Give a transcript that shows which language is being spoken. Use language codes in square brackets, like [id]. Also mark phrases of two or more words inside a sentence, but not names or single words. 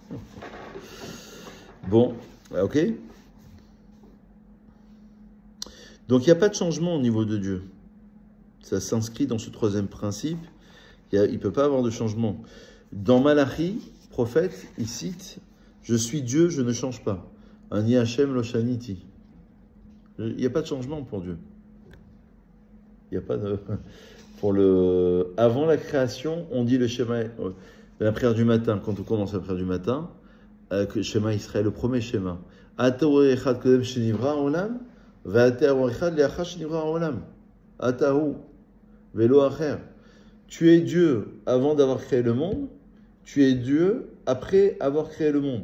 [fr] Bon, ok. Donc il n'y a pas de changement au niveau de Dieu. Ça s'inscrit dans ce troisième principe. Il ne peut pas avoir de changement. Dans Malachi, prophète, il cite « Je suis Dieu, je ne change pas. [he] אני השם לא שניתי [fr] » Il n'y a pas de changement pour Dieu. Il n'y a pas de... Avant la création, on dit le schéma, la prière du matin, quand on commence la prière du matin, le schéma Israël, le premier schéma. Tu es Dieu avant d'avoir créé le monde, tu es Dieu après avoir créé le monde.